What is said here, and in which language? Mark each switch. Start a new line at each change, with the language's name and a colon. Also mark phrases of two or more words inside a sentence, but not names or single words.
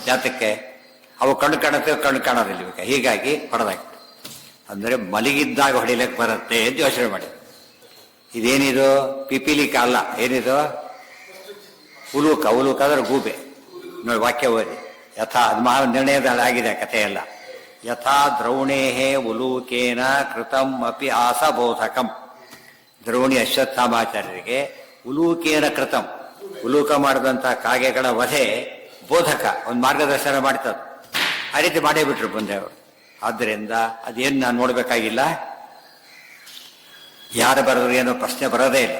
Kannada: ಜಾತಕ್ಕೆ ಅವು ಕಣ್ಣು ಕಾಣೋದಿಲ್ಲ ಇವಾಗ, ಹೀಗಾಗಿ ಹೊಡೆದಾಕ್ಬಿಟ್ಟು. ಅಂದರೆ ಮಲಗಿದ್ದಾಗ ಹೊಡಿಲಿಕ್ಕೆ ಬರುತ್ತೆ ಅಂತ ಯೋಚನೆ ಮಾಡಿ. ಇದೇನಿದು? ಪಿಪೀಲಿಕ ಅಲ್ಲ, ಏನಿದು? ಉಲೂಕ. ಉಲೂಕ ಅಂದ್ರೆ ಗೂಬೆ. ನೋಡಿ ವಾಕ್ಯ ಓದಿ. ಯಥಾ ಅದು ಮಹಾ ನಿರ್ಣಯದ ಆಗಿದೆ ಕಥೆಯೆಲ್ಲ.
Sanskrit: ಯಥಾ ದ್ರೌಣೇಹೇ ಉಲೂಕೇನ ಕೃತಂ ಅಪಿ ಆಸಬೋಧಕಂ.
Kannada: ದ್ರೋಣಿ ಅಶ್ವತ್ಥಾಮಾಚಾರ್ಯರಿಗೆ
Sanskrit: ಉಲೂಕೇನ ಕೃತಂ,
Kannada: ಉಲೂಕ ಮಾಡಿದಂಥ ಕಾಗೆಗಳ ವಧೆ ಬೋಧಕ, ಒಂದು ಮಾರ್ಗದರ್ಶನ ಮಾಡ್ತದೆ. ಆ ರೀತಿ ಮಾಡೇ ಬಿಟ್ರು ಬಂದೆ ಅವರು. ಆದ್ದರಿಂದ ಅದೇನು ನಾನು ನೋಡಬೇಕಾಗಿಲ್ಲ. ಯಾರು ಬರೆದ್ರು ಏನೋ ಪ್ರಶ್ನೆ ಬರೋದೇ ಇಲ್ಲ.